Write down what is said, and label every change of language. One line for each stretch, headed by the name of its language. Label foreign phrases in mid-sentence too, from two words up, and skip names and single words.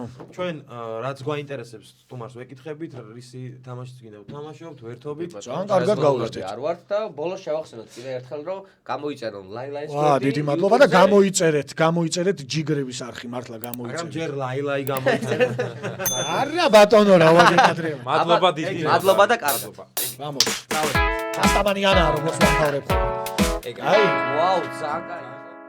Georgian: ჩვენ რაც გვაინტერესებს სტუმარს ვეკითხებით რისი თამაშიც გინდა ვთამაშობთ ვერთობით ძალიან კარგად გავუერთეთ არ ვართ და ბოლოს შევახსენოთ კიდე ერთხელ რომ გამოიწერონ ლაილაის ვა დიდი მადლობა და გამოიწერეთ ჯიგრების არხი მართლა გამოიწერეთ მაგრამ ჯერ ლაილაი გამოიწერეთ არა ბატონო რა ვაგეკადრებ მადლობა დიდი მადლობა და კარგობა
Spanish: vamos. Hasta mañana, Robos Juan Cabrera. Ay, wow, Zaga.